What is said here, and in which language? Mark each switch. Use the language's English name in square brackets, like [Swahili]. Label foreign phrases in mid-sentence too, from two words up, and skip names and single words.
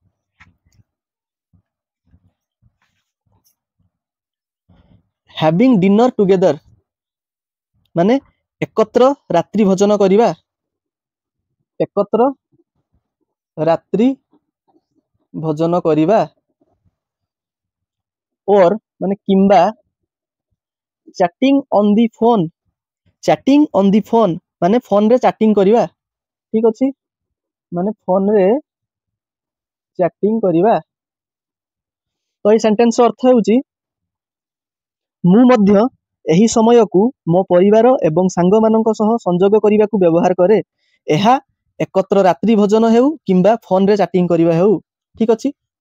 [English] having dinner together [Odia] ମାନେ ଏକତ୍ର ରାତ୍ରି ଭୋଜନ କରିବା, or ମାନେ କିମ୍ବା [English] chatting on the phone [Odia] ମାନେ ଫୋନ ରେ ଚାଟିଂ କରିବା, ଠିକ ଅଛି, ମାନେ ଫୋନ ରେ ଚାଟିଂ କରିବା। ତ ଏଇ ସେଣ୍ଟେନ୍ସ ଅର୍ଥ ହେଉଛି ମୁଁ ମଧ୍ୟ ଏହି ସମୟକୁ ମୋ ପରିବାର ଏବଂ ସାଙ୍ଗମାନଙ୍କ ସହ ସଂଯୋଗ କରିବାକୁ ବ୍ୟବହାର କରେ, ଏହା ଏକତ୍ର ରାତ୍ରି ଭୋଜନ ହେଉ କିମ୍ବା ଫୋନରେ ଚାଟିଂ କରିବା ହେଉ, ଠିକ ଅଛି।